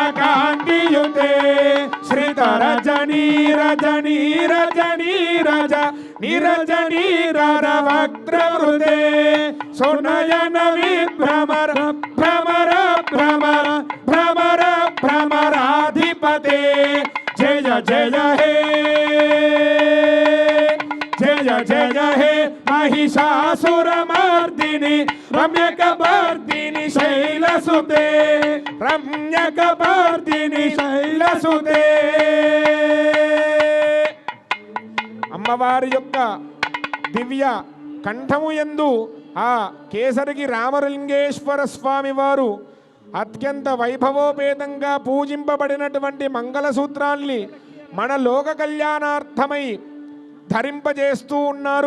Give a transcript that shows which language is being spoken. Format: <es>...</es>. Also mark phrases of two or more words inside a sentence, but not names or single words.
<sa>కాంతియుతే శ్రీధర జనీ రజనీ రజనీ రజ నిరజనీ రవక్త్రవృతే సునయన విభ్రమర భ్రమర భ్రమర భ్రమర భ్రమరాధిపతే జయ జయ హే జయ జయ హే महिषासुरमर्दिनि रम्यकपर्दिनि शैलसुते रम्यकपर्दिनि शैलसुते</sa> <te>అమ్మవారి యొక్క దివ్య కంఠము యందు ఆ కేసరికి రామలింగేశ్వర స్వామి వారు అత్యంత వైభవోపేతంగా పూజింపబడినటువంటి మంగళసూత్రాల్ని మన లోక కళ్యాణార్థమై ధరింపజేస్తూ ఉన్నారు.</te>